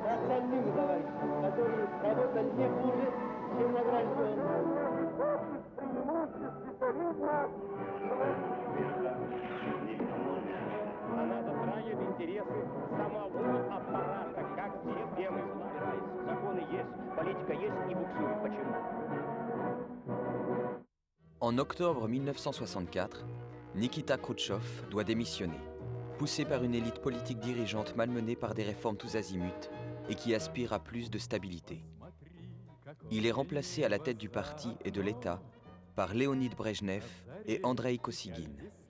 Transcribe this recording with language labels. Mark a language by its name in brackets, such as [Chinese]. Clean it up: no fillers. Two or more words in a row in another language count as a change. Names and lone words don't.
[Russian] остальных товарищей, которые работали не хуже, чем награжденные. Она затрагивает интересы самого аппарата, как системы собирается. Законы есть, политика есть и буксует. Почему? [French] En octobre 1964, Nikita Khrouchtchev doit démissionner, poussé par une élite politique dirigeante malmenée par des réformes tous azimuts et qui aspire à plus de stabilité. Il est remplacé à la tête du parti et de l'État par Léonid Brejnev et Andreï Kosygin.